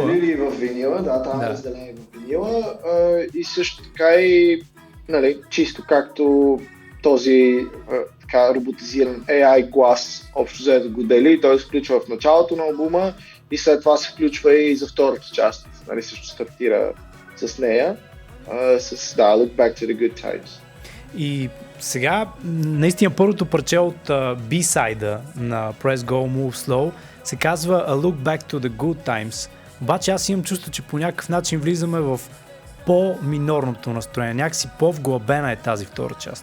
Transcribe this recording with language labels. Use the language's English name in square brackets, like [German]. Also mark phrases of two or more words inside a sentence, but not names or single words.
[Bulgarian] Там и в винила, там е разделение в винила. И също така и, нали, чисто както този така роботизиран AI глас общо взето го дели, той се включва в началото на албума и след това се включва и за втората част. Нали, също стартира с нея. [English] Look back to the good times. [Bulgarian] И сега, наистина първото парче от B-сайда на Press Go Move Slow се казва A Look Back to the Good Times. Обаче аз имам чувство, че по някакъв начин влизаме в по-минорното настроение. Някакси по-вглъбена е тази втора част.